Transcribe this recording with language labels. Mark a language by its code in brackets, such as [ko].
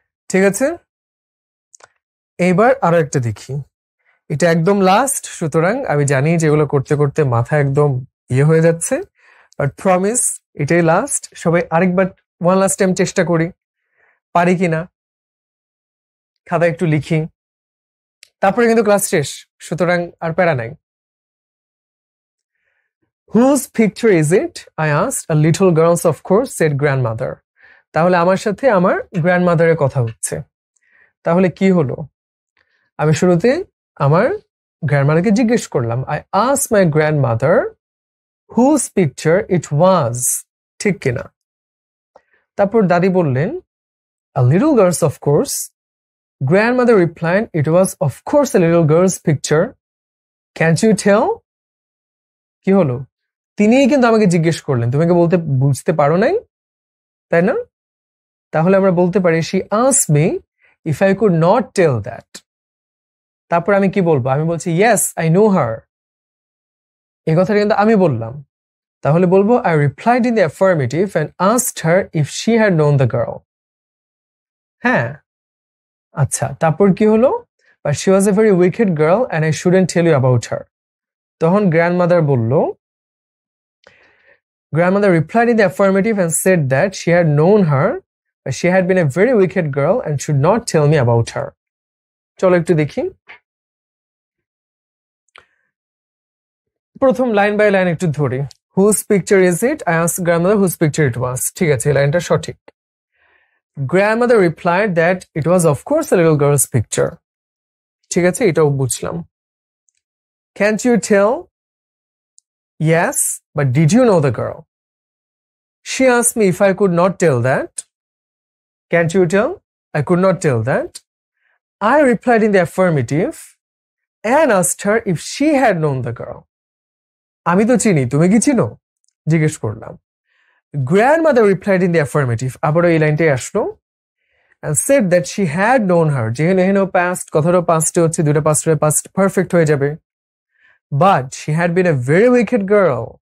[bn] ঠিক আছে, এইবার আরো একটা দেখি, এটা একদম লাস্ট, সুতরাং আমি জানি যেগুলো করতে করতে মাথা একদম ইয়ে হয়ে যাচ্ছে, বাট প্রমিস এটাই লাস্ট। সবাই আরেকবার ওয়ান লাস্ট টাইম চেষ্টা করি, পারি কিনা, খাতা একটু লিখি, তারপরে কিন্তু ক্লাস শেষ, সুতরাং আর প্যারা নাই। [en] Whose picture is it? I asked. A little girl's, of course, said grandmother. [bn] তাহলে আমার সাথে আমার গ্র্যান্ডমাদারের কথা হচ্ছে। তাহলে কি হলো? আমি শুরুতে আমার গ্র্যান্ডমাদারকে জিজ্ঞেস করলাম, [en] I asked my grandmother whose picture it was, [bn] ঠিক কিনা? তারপর দাদি বললেন, [en] a little girl's, of course. Grandmother replied, it was of course a little girl's picture. Can't you tell? [bn] কি হলো? তিনিই কিন্তু আমাকে জিজ্ঞেস করলেন, তুমি কি বলতে বুঝতে পারো নাই, তাই না? তাহলে আমরা বলতে পারি [en] she asked me if I could not tell that. [bn] তারপর আমি কি বলবো? আমি বলছি [en] yes I know her, [bn] এই কথাটা কিন্তু আমি বললাম। তাহলে বলবো [en] I replied in the affirmative and asked her if she had known the girl. [bn] হ্যাঁ, আচ্ছা, তারপর কি হলো? [en] But she was a very wicked girl and I shouldn't tell you about her. [bn] তখন গ্র্যান্ডমাদার বলল, [en] Grandmother replied in the affirmative and said that she had known her, but she had been a very wicked girl and should not tell me about her. [bn] চলো একটু দেখি, প্রথম line by line একটু ধরি। [en] Whose picture is it? I asked grandmother whose picture it was. [bn] ঠিক আছে, এই লাইনটা সঠিক। [en] Grandmother replied that it was of course a little girl's picture. [bn] ঠিক আছে, এটাও বুঝলাম। [en] Can't you tell? Yes, but did you know the girl? She asked me if I could not tell that. Can't you tell? I could not tell that. I replied in the affirmative and asked her if she had known the girl. [bn] আমি তো চিনি, তুমি কি চিনো? জিজ্ঞেস করলাম। [en] Grandmother replied in the affirmative, [bn] আবারও এই লাইনটাই আসলো, [en] and said that she had known her. [bn] যেহেতু past, কথাটা পাস্টে হচ্ছে, দুটো পাস্টের পাস্ট পারফেক্ট হয়ে যাবে। [en] But she had been a very wicked girl